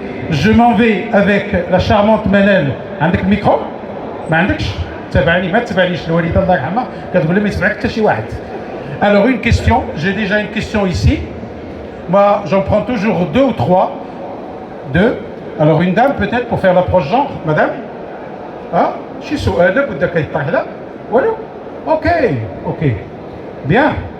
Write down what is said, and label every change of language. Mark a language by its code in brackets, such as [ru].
[fr] Je m'en vais avec la charmante Manel. [ar] عندك الميكرو؟ ما عندكش؟ تابعني ما تبعنيش الوالده الله يرحمها كتقول لي ما يسمعك حتى شي واحد. [fr] Alors une question, j'ai déjà une question ici. Moi, j'en prends toujours deux ou trois. Deux. Alors une dame peut-être pour faire l'approche genre, madame. [ar] Ah, شي سؤال بدك يطرح لها؟ والو. Ok. Bien.